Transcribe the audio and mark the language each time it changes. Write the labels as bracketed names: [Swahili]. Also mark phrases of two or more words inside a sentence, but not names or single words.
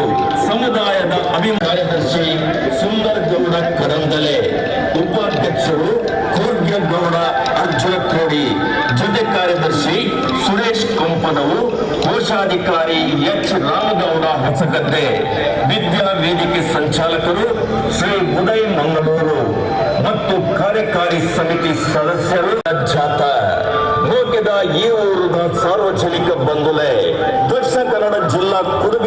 [Kannada] ಸಮುದಾಯದ ಕಾರ್ಯದರ್ಶಿ ಸುಂದರ್ ಗೌಡ ಕರಂದಲೆ, ಉಪಾಧ್ಯಕ್ಷರು ಕೋರ್ಗ್ಯಗೌಡ ಅರ್ಜುನ ಕೋಡಿ, ಜೊತೆ ಕಾರ್ಯದರ್ಶಿ ಸುರೇಶ್ ಕೊಂಪದವು, ಕೋಶಾಧಿಕಾರಿ ಎಚ್ ರಾಮಗೌಡ ಹೊಸಗದ್ದೆ, ವಿದ್ಯಾ ವೇದಿಕೆ ಸಂಚಾಲಕರು ಶ್ರೀ ಉದಯ್ ಮಂಗಳೂರು ಮತ್ತು ಕಾರ್ಯಕಾರಿ ಸಮಿತಿ ಸದಸ್ಯರು. [Tulu] ಜಾಥಾ ಮೋಕೆದ ಈ ಊರದ ಸಾರ್ವಜನಿಕ ಬಂಧುಲೆ ದಕ್ಷಿಣ ಕನ್ನಡ ಜಿಲ್ಲಾ ಕುಡುಬಿ